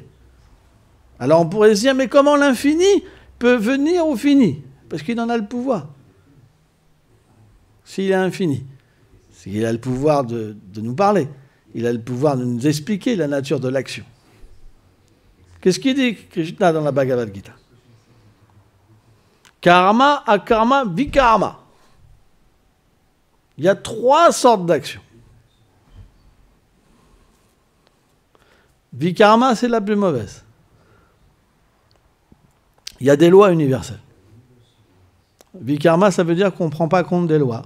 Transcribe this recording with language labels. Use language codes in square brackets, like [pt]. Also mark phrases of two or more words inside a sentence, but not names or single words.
[fr] Alors on pourrait se dire, mais comment l'infini peut venir au fini? Parce qu'il en a le pouvoir. S'il est infini, s'il a le pouvoir de nous parler, il a le pouvoir de nous expliquer la nature de l'action. Qu'est-ce qu'il dit Krishna dans la Bhagavad Gita? [sa] कर्म, अकर्म, विकर्म. [fr] Il y a 3 sortes d'actions. Vikarma, c'est la plus mauvaise. Il y a des lois universelles. Vikarma, ça veut dire qu'on ne prend pas compte des lois.